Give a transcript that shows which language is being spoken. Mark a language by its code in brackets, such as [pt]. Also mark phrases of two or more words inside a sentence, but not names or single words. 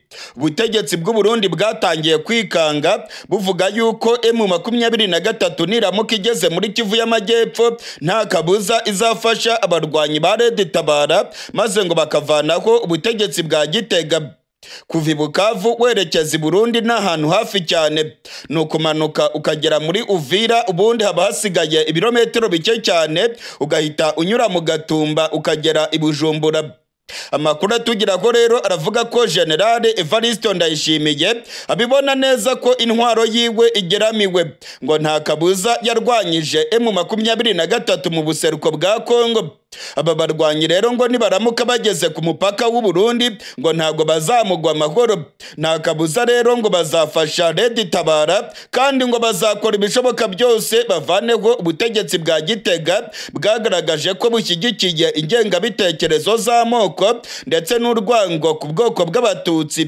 [rw] Ubutegetsi bw'u Burundi bwatangiye kwikanga buvuga yuko M23 niramuka igeze muri Kivu y'Amajyepfo nta kabuza izafasha abarwanyi ba Tabara maze ngo bakavanaho ubutegetsi bwa Gitega. Kuva i Bukavu werekeza i Burundi ni ahantu hafi cyane, ni ukumanuka ukagera muri Uvira, ubundi haba hasigaye ibirometero bike cyane ugahita unyura mu Gatumba ukagera i Bujumbura. Amakuru atugeraho rero aravuga ko General Evariste Ndayishimiye abibona neza ko intwaro yiwe igeramiwe, ngo nta kabuza yarwanyije M23 mu buseruko bwa Congo. Aba barwanyi rero ngo nibaramuka bageze ku mupaka w'u Burundi ngo ntago bazamugwa amahoro, nta kabuza rero ngo bazafasha Red Tabara kandi ngo bazakora ibishoboka byose bavaneho ubutegetsi bwa Gitega bwagaragaje ko bushyigikiye ingengabitekerezo z'amoko ndetse n'urwango ku bwoko bw'abatutsi.